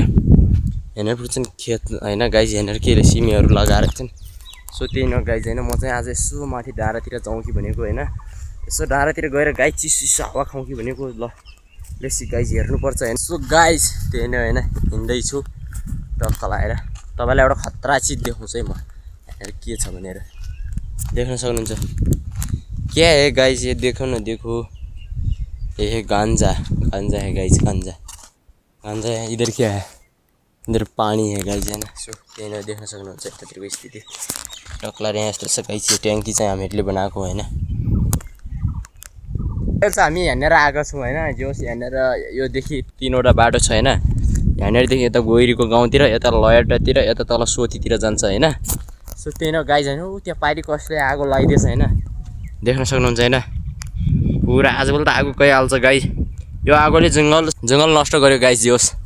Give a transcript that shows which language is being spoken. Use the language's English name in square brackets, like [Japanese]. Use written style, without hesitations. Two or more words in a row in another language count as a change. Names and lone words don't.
[Nepali] हेनेर पुग्छन् खेत हैन गाइज हेनेर केले सिमीहरू लगाएर छन् सो त्यही न गाइज हैन म चाहिँ आज यसो माथि डाँडातिर जाउँ कि भनेको हैन यसो डाँडातिर गएर गाइज चिसो हावा खाउँ कि भनेको ल लेसी गाइज हेर्नुपर्छ हैन सो गाइज त्यही नै हैन हिँड्दैछु टक्क लाएर तपाईँलाई एउटा खतरा चिज देखाउँछु है म हेरेर के छ भनेर देख्न सक्नुहुन्छ क्या है गाइज [Hindi] ये देखो न देखो ये है गांजा है [Nepali] गाइज [Hindi] गांजा है इधर क्या है इधर पानी है [Nepali] गाइज हैन सो त्यही नै देख्न सक्नुहुन्छ यतातिरको स्थिति टक्क लाएर यहाँ यस्तो छ गाइज यो ट्याङ्की चाहिँ हामीहरूले बनाएको हैन हामी हेरेर आएको छौँ हैन जोस हेरेर योदेखि 3वटा बाटो छ हैन यहाँनिरदेखि यता गोइरीको गाउँतिर यता लयटातिर यता तल सोतीतिर जान्छ हैन सो त्यही न गाइज हैन त्यहाँ पारि कसले आगो लगाइदिएछ हैन देख्न सक्नुहुन्छ हैन पुरा आजभोलि त आगो गइहाल्छ गाइज यो आगोले जङ्गल नष्ट गर्यो गाइज जोस